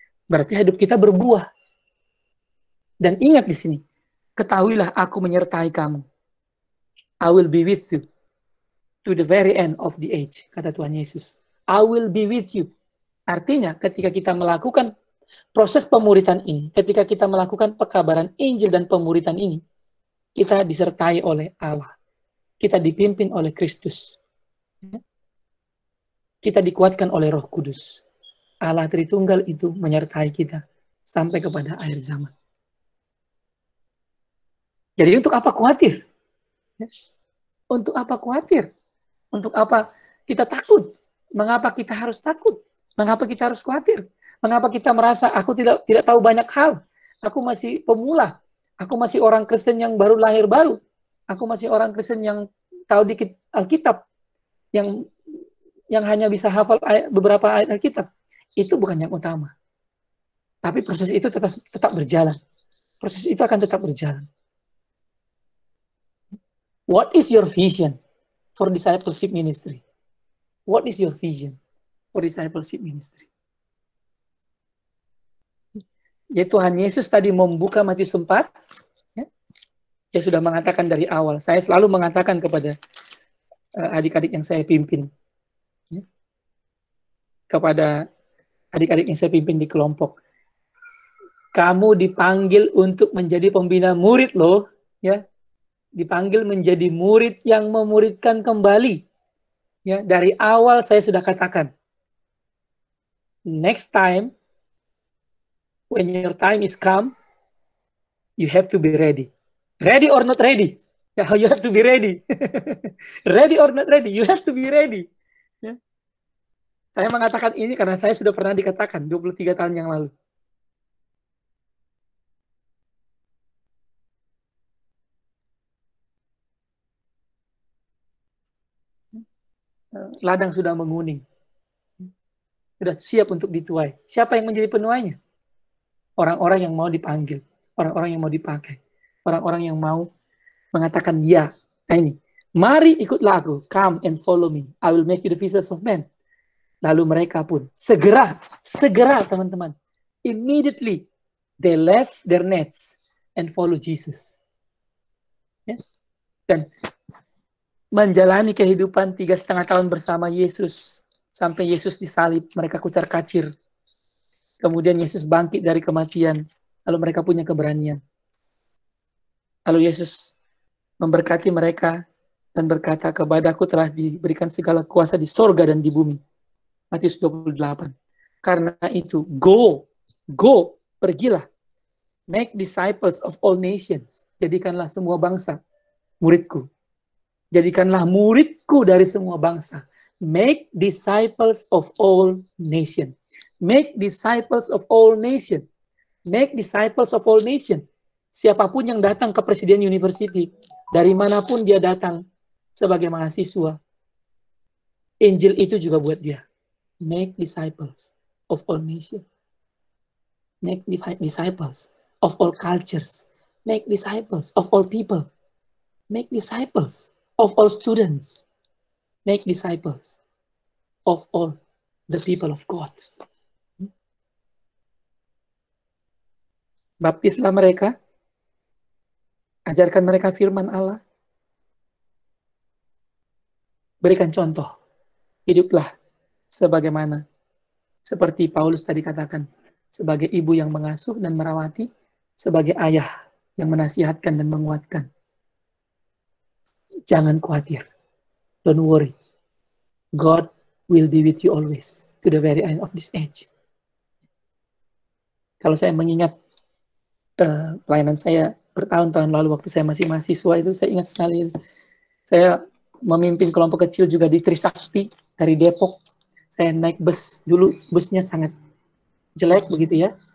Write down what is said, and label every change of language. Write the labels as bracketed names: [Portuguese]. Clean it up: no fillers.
[Indonesian] Berarti hidup kita berbuah. Dan ingat di sini, ketahuilah aku menyertai kamu. [English] I will be with you to the very end of the age, [Indonesian] kata Tuhan Yesus. [English] I will be with you. [Indonesian] Artinya ketika kita melakukan proses pemuritan ini, ketika kita melakukan pekabaran Injil dan pemuritan ini, kita disertai oleh Allah. Kita dipimpin oleh Kristus. Kita dikuatkan oleh Roh Kudus. Allah Tritunggal itu menyertai kita sampai kepada akhir zaman. Jadi untuk apa khawatir? Untuk apa khawatir? Untuk apa kita takut? Mengapa kita harus takut? Mengapa kita harus khawatir? Mengapa kita merasa aku tidak tahu banyak hal? Aku masih pemula. Aku masih orang Kristen yang baru lahir baru. Aku masih orang Kristen yang tahu dikit Alkitab. Yang hanya bisa hafal beberapa ayat Alkitab. Itu bukan yang utama. Tapi proses itu tetap berjalan. Proses itu akan tetap berjalan. [English] What is your vision for discipleship ministry? What is your vision for discipleship ministry? [Indonesian] Ya, Tuhan Yesus tadi membuka Matius 4. Ya, dia sudah mengatakan dari awal. Saya selalu mengatakan kepada adik-adik yang saya pimpin. Ya, kepada adik-adik yang saya pimpin di kelompok. Kamu dipanggil untuk menjadi pembina murid loh. Ya, dipanggil menjadi murid yang memuridkan kembali. Ya, dari awal saya sudah katakan. [English] Next time, when your time is come, you have to be ready. Ready or not ready? Ya, you have to be ready. Ready or not ready? You have to be ready. Ya. [Indonesian] Saya mengatakan ini karena saya sudah pernah dikatakan 23 tahun yang lalu. Ladang sudah menguning. Sudah siap untuk dituai. Siapa yang menjadi penuainya? Orang-orang yang mau dipanggil. Orang-orang yang mau dipakai. Orang-orang yang mau mengatakan ya. Nah ini. Mari ikutlah aku. [English] Come and follow me. I will make you the fishers of men. [Indonesian] Lalu mereka pun segera teman-teman. [English] Immediately they left their nets and follow Jesus. [Indonesian] Ya. Dan menjalani kehidupan 3,5 tahun bersama Yesus. Sampai Yesus disalib, mereka kucar-kacir. Kemudian Yesus bangkit dari kematian. Lalu mereka punya keberanian. Lalu Yesus memberkati mereka dan berkata, kepadaku telah diberikan segala kuasa di sorga dan di bumi. Matius 28. Karena itu, go, pergilah. [English] Make disciples of all nations. [Indonesian] Jadikanlah semua bangsa muridku. Jadikanlah muridku dari semua bangsa. [English] Make disciples of all nations. Make disciples of all nations. Make disciples of all nations. [Indonesian] Siapapun yang datang ke Presiden University, dari manapun dia datang sebagai mahasiswa, Injil itu juga buat dia. [English] Make disciples of all nations. Make disciples of all cultures. Make disciples of all people. Make disciples of all students. Make disciples of all the people of God. [Indonesian] Baptislah mereka, ajarkan mereka firman Allah, berikan contoh, hiduplah sebagaimana, seperti Paulus tadi katakan, sebagai ibu yang mengasuh dan merawati, sebagai ayah yang menasihatkan dan menguatkan. Jangan khawatir. [English] Don't worry. God will be with you always to the very end of this age. [Indonesian] Kalau saya mengingat pelayanan saya bertahun-tahun lalu waktu saya masih mahasiswa itu, saya ingat sekali. Saya memimpin kelompok kecil juga di Trisakti dari Depok. Saya naik bus dulu, busnya sangat jelek begitu ya.